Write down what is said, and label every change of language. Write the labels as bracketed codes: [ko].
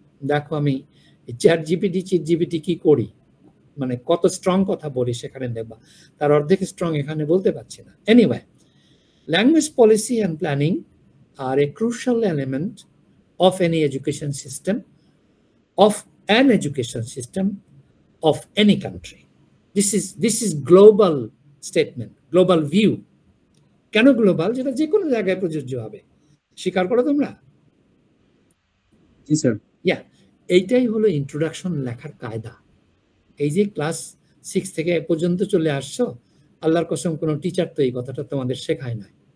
[bn] দেখো আমি chat GPT কি করি, মানে কত স্ট্রং কথা বলি সেখানে দেখবা, তার অর্ধেক স্ট্রং এখানে বলতে পারছি না। [en] Anyway, language policy and planning are a crucial element of any education system, of an education system of any country. This is global statement, global view. [bn] কেন গ্লোবাল? যেটা যে কোনো জায়গায় প্রযোজ্য হবে, স্বীকার করো তোমরা? জি স্যার। ইয়া, এইটাই হলো ইন্ট্রোডাকশন লেখার কায়দা। এই যে ক্লাস 6 থেকে এ পর্যন্ত চলে আসছো, আল্লাহর কসম কোনো টিচার তো এই কথাটা তোমাদের শেখায় না।